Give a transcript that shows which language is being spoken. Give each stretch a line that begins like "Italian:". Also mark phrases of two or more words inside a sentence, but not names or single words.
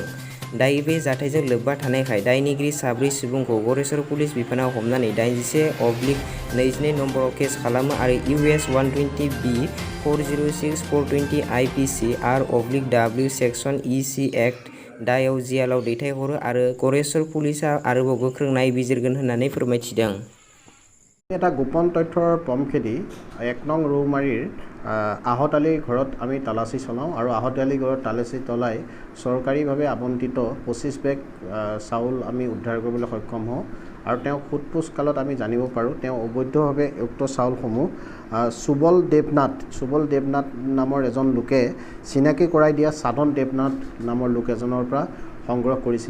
Bodo: दायो बे जाथायजों लोब्बा थानायखाय दायनिगिरि 4 सुबुंखौ गरेस्वर पुलिस बिफानाव हमनानै 81/22 नम्बराव केस खालामो आरो इउ.एस. 120B 406/420 आइ.पि.सि. R/W सेक्सन इ.सि. एक्ट दायाव जेलआव दैथायहरो आरो गरेस्वर पुलिसआ आरोबाव गोख्रों नायबिजिरगोन होननानै फोरमायथिदों।
Assamese: এটা গোপন তথ্যৰ পম খেদি 1 নং ৰৌমাৰীৰ आहत আলীৰ ঘৰত আমি তালাচী চলাওঁ আৰু आहत আলীৰ ঘৰত তালাচী চলাই চৰকাৰীভাৱে আবণ্টিত 25 বেগ চাউল আমি উদ্ধাৰ কৰিবলৈ সক্ষম হওঁ আৰু তেওঁ সোধপোছ কালত আমি জানিব পাৰোঁ তেওঁ অবৈধভাৱে উক্ত চাউলসমূহ সুবল দেৱনাথ নামৰ এজন লোকে চিনাকি কৰাই দিয়া সাধন দেৱনাথ নামৰ লোক এজনৰ পৰা সংগ্ৰহ কৰিছিলে।